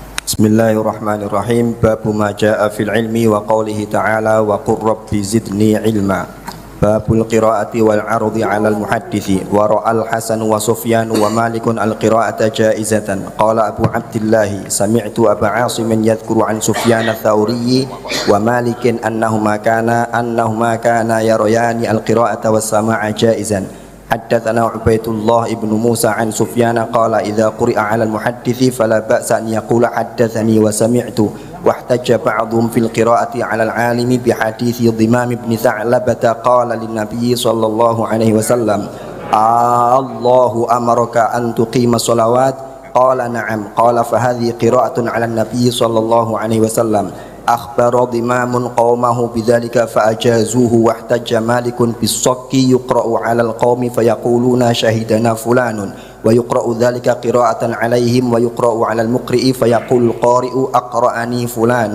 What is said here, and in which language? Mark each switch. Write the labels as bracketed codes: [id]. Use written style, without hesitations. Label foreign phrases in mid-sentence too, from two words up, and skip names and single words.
[ar] Bismillahirrahmanirrahim. باب ما جاء في العلم وقوله تعالى وقل رب زدني علما. باب القراءة والعرض على المحدث ورأى الحسن وسفيان ومالك القراءة جائزة. قال أبو عبد الله سمعت أبا عاصم يذكر عن سفيان الثوري ومالك أنهما كانا يريان القراءة والسماع جائزا. حدثنا عبيد الله بن موسى عن سفيان قال إذا قرئ على المحدث فلا بأس أن يقول حدثني وسمعت. واحتج بعضهم في القراءة على العالم بحديث ضمام بن ثعلبة قال للنبي صلى الله عليه وسلم الله أمرك أن تقيم الصلوات قال نعم قال فهذه قراءة على النبي صلى الله عليه وسلم أخبر ضمام قومه بذلك فأجازوه واحتج مالك بالصك يقرأ على القوم فيقولون شهدنا فلان ويقرأ ذلك قراءة عليهم ويقرأ على المقرئ فيقول القارئ أقرأني فلان.